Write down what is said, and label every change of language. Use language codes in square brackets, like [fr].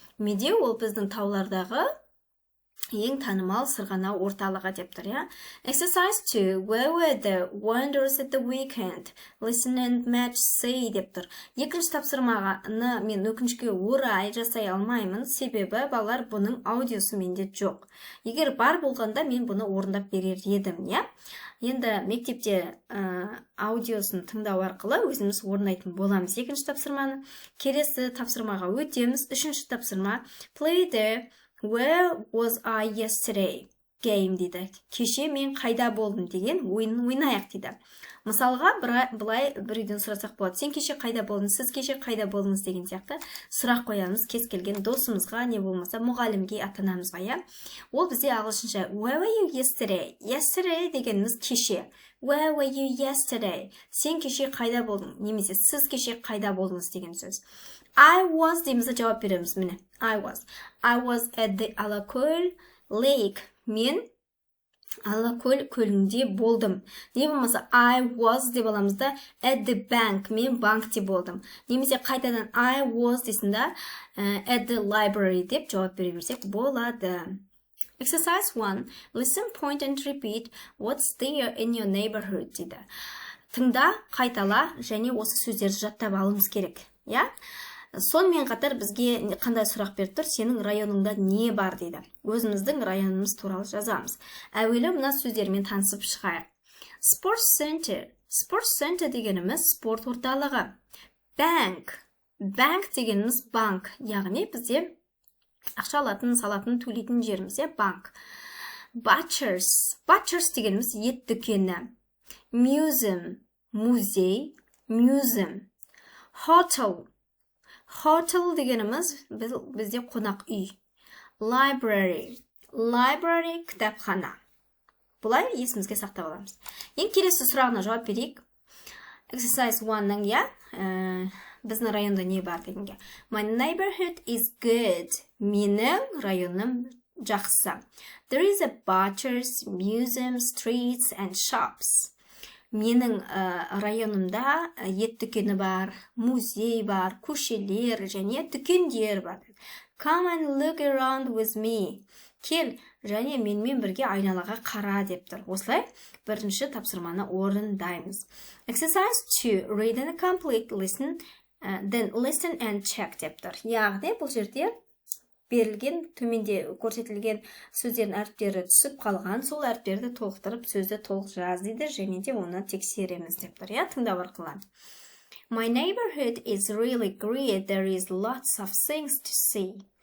[kk] Медеу ол біздің таулардағы ең танымал сырғанау орталығы деп тұр, я? [en] Exercise 2. Where were the wonders at the weekend? Listen and match say [kk] деп тұр. Екінші тапсырманы мен өкінішке орай жасай алмаймын, себебі балалар бұның аудиосы менде жоқ. Егер бар болғанда мен бұны орындап берер едім, я? Енді мектепте аудиосын тыңдау арқылы өзіміз орындайтын боламыз. Екінші тапсырманы. Келесі тапсырмаға өтеміз. Үшінші тапсырма. [en] Play there. Where was I yesterday? Game [kk] дейді. Кеше мен қайда болдым деген ойнайық дейді. Мысалға, бұлай бір үйден сұрасақ болады. Сен кеше қайда болдың, сіз кеше қайда болдыңыз деген сияқты сұрақ қоямыз кез келген досымызға, не болмаса мұғалімге, ата-анамызға, я? Ол бізде ағылшынша [en] Where were you yesterday? [kk] Yesterday дегеніміз кеше. [en] Where were you yesterday? [kk] Сен кеше қайда болдың? Немесе сіз кеше қайда болдыңыз деген сөз. [en] I was [kk] деймізді жауап береміз, міне. [en] I was at the Алакөл lake. [kk] Мен Алакөл көлінде болдым. Не болмаса [en] I was [kk] деп аламызда [en] at the bank. [kk] Мен банкте болдым. Немесе қайтадан [en] I was [kk] дейсінде [en] at the library [kk] деп жауап бере берсек болады. [en] Exercise 1. Listen, point and repeat. What's there in your neighborhood [kk] дейді. Тыңда, қайтала және осы сөздерді жаттап алуымыз керек. Я? Сонымен қатар бізге қандай сұрақ беріп тұр? Сенің районыңда не бар дейді. Өзіміздің районымыз туралы жазамыз. Әуелі мына сөздермен танысып шығайық. [en] Sports center. [kk] Sports center дегеніміз спорт орталығы. [en] Bank. [kk] Bank дегеніміз банк. Яғни бізде ақша алатын, салатын, төлейтін жеріміз, банк. [en] Butchers. [kk] Butchers дегеніміз ет дүкені. [en] Museum. Музей. Museum. Hotel. [kk] Hotel дегеніміз бізде қонақ үй. [en] Library. [kk] Library кітапхана. Бұлай есімізге сақтап аламыз. Ең келесі сұрағына жауап берейік. Exercise 1-ның, я? Біздің районда не бар дегенге. [en] My neighborhood is good. [kk] Менің районым жақсы. [en] There is a butcher's, museum, streets and shops. [kk] Менің районымда ет дүкені бар, музей бар, көшелер және дүкендер бар. [en] Come and look around with me. [kk] Кел және менімен бірге айналаға қара деп тұр. Осылай бірінші тапсырманы орындаймыз. [en] Exercise 2. Read and complete. Listen, then listen and check [kk] деп тұр. Яғни бұл жерде берілген, төменде көрсетілген сөздердің әріптері түсіп қалған, сол әріптерді толықтырып, сөзді толық жаз дейді, және де оны тексереміз деп тұр. Я, тыңдау арқылы. [en] My neighborhood is really great. There is lots of things to see.